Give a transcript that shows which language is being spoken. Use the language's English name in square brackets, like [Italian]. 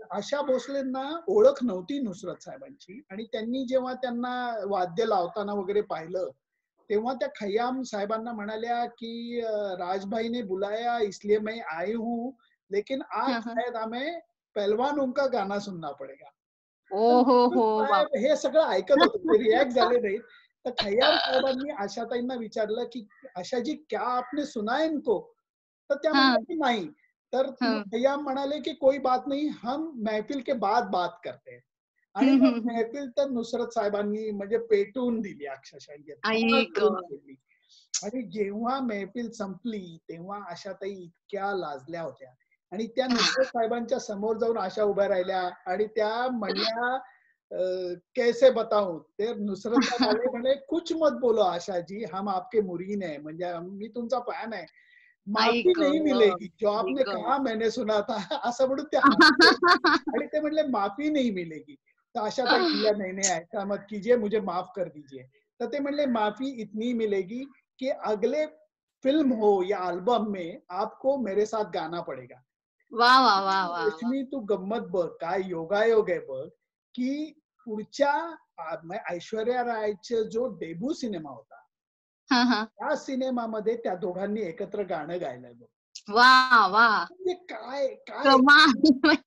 [Marathi] आशा भोसलेंना ओळख नव्हती नुसरत साहेबांची आणि त्यांनी जेव्हा त्यांना वाद्य लावताना वगैरे पाहिलं, तेव्हा त्या खय्याम साहेबांना म्हणाल्या की [Hindi] राजभाई ने बुलाया इसलिए मैं आई हूँ, लेकिन आज शायद हमें पहलवानों का गाना सुनना पडेगा. ओ [Marathi] तर हो नुसरत हो. वा. साहेब हे सगळं ऐकत होते, ते रिॲक्ट झाले नाहीत. तर खय्याम साहेबांनी आशाताईंना विचारलं की [Hindi] आशाजी क्या आपने सुना है इनको? [Marathi] तर त्या हा. म्हणल्या की नाही. तर मग हं. [Hindi] खय्याम [Marathi] म्हणाले की [Hindi] कोई बात नहीं, हम महफिल के बाद बात करते हैं. [Marathi] आणि मग हम्म. महफिल तर नुसरत साहेबांनी म्हणजे पेटवून दिली अक्षरशः, यथाच आई ग. करून सोडली. आणि जेव्हा महफिल संपली तेव्हा आशाताई इतक्या लाजल्या होत्या आणि त्या नुसरत साहेबांच्या समोर जाऊन आशा उभ्या राहिल्या आणि त्या म्हणल्या [Hindi] कैसे बताऊं. [Marathi] ते नुसरत साहेब आले म्हणे [Hindi] कुछ मत बोलो आशा जी, हम आपके मुरीन है, [Marathi] म्हणजे मी तुमचा फॅन आहे. आई [Hindi] माफी [Marathi] ग. [Hindi] नहीं मिलेगी, जो [Marathi] आई [Hindi] आपने [Marathi] ग. [Hindi] कहा मैंने सुना था. [Marathi] असं म्हणून ते हसले आणि ते म्हणले [Hindi] माफी नहीं मिलेगी. [Marathi] तर आशाताई म्हणल्या [Hindi] नहीं नहीं ऐसा मत कीजिए, मुझे माफ कर दीजिए. [Marathi] तर ते म्हणले [Hindi] माफी इतनी मिलेगी कि अगले फिल्म हो या एल्बम में आपको मेरे साथ गाना पडेगा. वा वा वा वा वा. [Marathi] रेशमी तू गंमत बघ, काय योगायोग आहे बघ, की पुढच्या ऐश्वर्या रायचा जो डेब्यू सिनेमा होता, हा हा. त्या सिनेमामध्ये त्या दोघांनी एकत्र गाणं गायलंय बघ. वा वा. म्हणजे काय काय कमाल.